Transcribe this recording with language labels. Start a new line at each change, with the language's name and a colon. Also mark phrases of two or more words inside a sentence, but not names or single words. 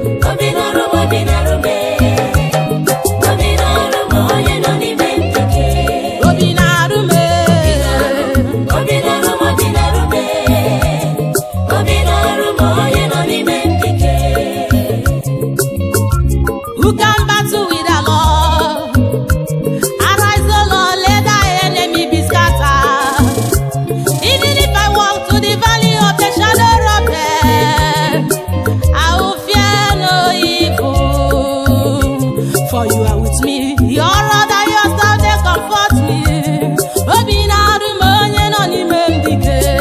Igbo: Obi na-arụ m, obi na-arụ m, eh. Obi na-arụ m, onye nọ n'ime m dike. Obi na-arụ m, eh. Obi na-arụ m, obi na-arụ m, eh. Obi na-arụ m, onye nọ n'ime m dike.
English: Who can battle with the Lord? Arise, O Lord, let thy enemy be scattered. Even if I walk through the valley of the shadow of death, I will fear no evil. For you are with me, your rod and your staff, they comfort me.
Igbo: Obi na-arụ m onye nọ n'ime m dike.